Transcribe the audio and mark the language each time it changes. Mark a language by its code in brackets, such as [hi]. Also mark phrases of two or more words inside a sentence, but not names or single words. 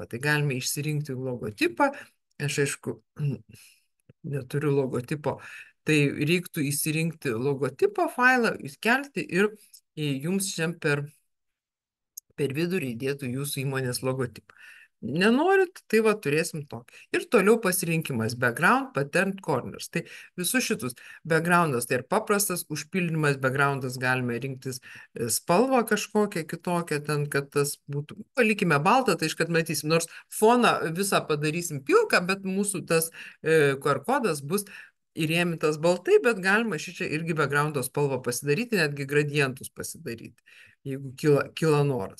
[lt] Tai galime išsirinkti logotipą. Aš aišku neturiu logotipo, tai reiktų įsirinkti logotipo failą, įskelti ir jums šiam per vidurį įdėtų jūsų įmonės logotipą. Nenorit, tai va turėsim tokį. Ir toliau pasirinkimas [en] background, pattern, corners. [lt] Tai visus šitus backgroundas, tai ir paprastas užpildymas backgroundas, galime rinktis spalvą kažkokią kitokią, ten, kad tas būtų, palikime baltą, tai iškart matysim, nors foną visą padarysim pilką, bet mūsų tas QR kodas bus įrėmintas baltai, bet galima šičia irgi backgroundo spalvą pasidaryti, netgi gradientus pasidaryti, jeigu kyla noras.